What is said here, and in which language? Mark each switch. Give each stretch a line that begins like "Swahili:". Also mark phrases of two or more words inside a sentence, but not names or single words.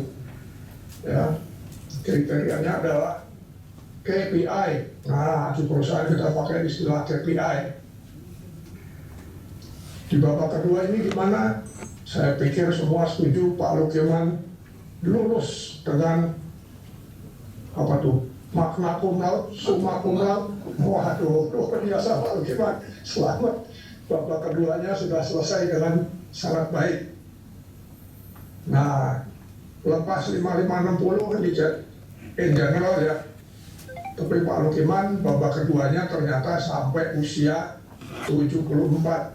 Indonesian: Ya, kriterianya adalah KPI. Nah, di perusahaan kita pakai istilah KPI. Di babak kedua ini gimana? Saya pikir semua setuju Pak Lukiman lulus dengan apa tuh?
Latin: Magna cum laude, summa cum laude.
Indonesian: Waduh, luar biasa Pak Lukiman. Selamat. Babak keduanya sudah selesai dengan sangat baik. Nah, lepas 5560
English: in general
Indonesian: ya. Tapi Pak Lukiman babak keduanya ternyata sampai usia 74.